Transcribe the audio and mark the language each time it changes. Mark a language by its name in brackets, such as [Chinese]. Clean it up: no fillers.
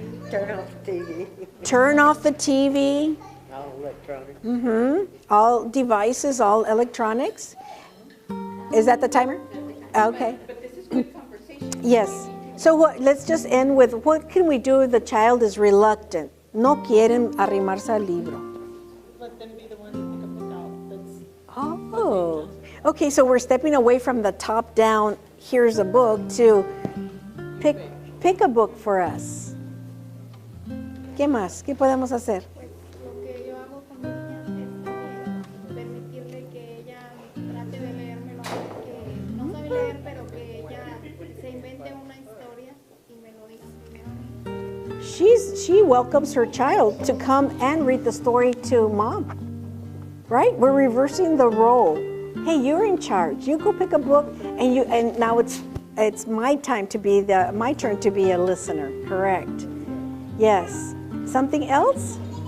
[English] Turn off the TV. Turn off the TV. All electronic. All devices, all electronics. Is that the timer? Okay. But this is good conversation. Yes. So let's just end with, what can we do if the child is reluctant? [Spanish] No quieren arrimarse al libro. [English] Let them be the one to pick a book out. That's Oh. Okay, so we're stepping away from the top down, here's a book, to pick a book for us. [Spanish] ¿Qué más? ¿Qué podemos hacer? Lo que yo hago con mi niña es permitirle que ella trate de leérmelo, que no sabe leer, pero que ella se invente una historia y me lo diga primero a mí. [English] She welcomes her child to come and read the story to mom. Right? We're reversing the role. Hey, you're in charge. You go pick a book, and now it's my turn to be a listener. Correct. Yes. Something else?